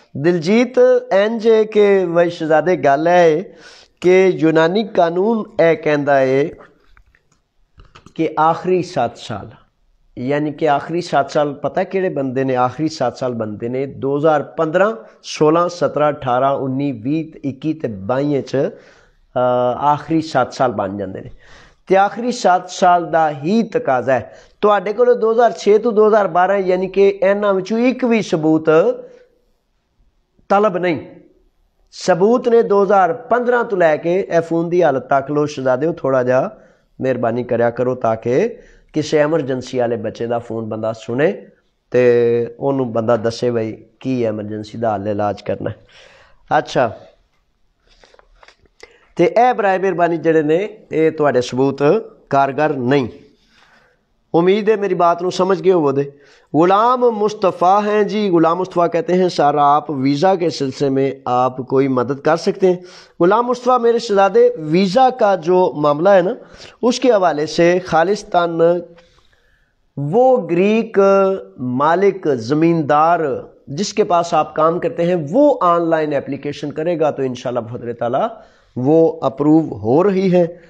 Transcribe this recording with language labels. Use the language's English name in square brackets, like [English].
[Punjabi] دلجیت انج کہ وہی شہزادے گل ہے کہ یونانی قانون اے کہندا ہے کہ آخری 7 سال، یعنی کہ آخری 7 سال پتہ کیڑے بندے نے آخری 7 سال بندے نے 2015 16 17 18 19 20 21 تے 22 آخری 7 سال بن جاندے نے. تے آخری 7 سال دا ہی تقاضا ہے. تواڈے کول 2006 تو 2012 یعنی کہ انہاں وچوں ایک بھی ثبوت طلب نہیں. ثبوت نے 2015 تو لے کے اے فون دی حالت تک لو شہزادے تھوڑا جا مہربانی کریا کرو تاکہ کسی ایمرجنسی والے بچے دا فون بندہ سنے تے انہوں بندہ دسے بھائی کی ایمرجنسی دا حل علاج کرنا ہے. اچھا تے اے برائے مہربانی جڑے نے اے تواڈے ثبوت کارگر نہیں. امید ہے میری بات نو سمجھ گئے ہو دے. [Urdu] غلام مصطفیٰ ہیں جی، غلام مصطفیٰ کہتے ہیں سر آپ ویزا کے سلسلے میں آپ کوئی مدد کر سکتے ہیں. غلام مصطفیٰ میرے شہزادے، ویزا کا جو معاملہ ہے نا اس کے حوالے سے خالصتاً وہ گریک مالک زمیندار جس کے پاس آپ کام کرتے ہیں وہ آن لائن اپلیکیشن کرے گا تو انشاءاللہ بفضل تعالیٰ وہ اپروو ہو رہی ہے.